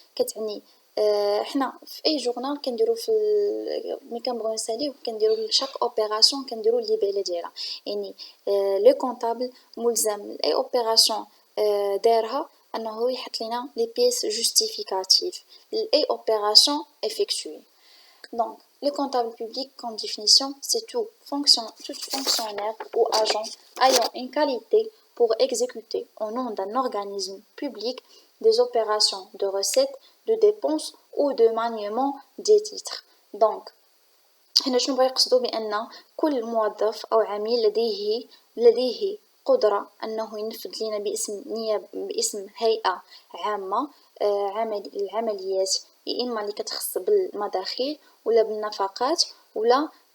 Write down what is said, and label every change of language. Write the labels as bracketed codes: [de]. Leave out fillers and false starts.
[ar] كتعني حنا في اي جورنال كنديرو في ملي كنبغيو نساليو كنديرو لشاك اوبيراسيون كنديرو الليبيله ديالها. يعني لو كونطابل ملزم اي اوبيراسيون دارها أنه يحط لنا les pièces justificatives et opérations effectuées. [fr] Donc, le comptable public, comme définition, c'est tout fonctionnaire ou agent ayant une qualité pour exécuter au nom d'un organisme public des opérations de recettes, de dépenses ou de maniement des titres. [ar] Donc, هنا شنو بغا يقصدوا بأن كل موظف أو عميل لديه قدرة أنه ينفذ لنا باسم هيئة عامة العمليات يا إما اللي كتخص بالمداخيل ولا بالنفقات ولا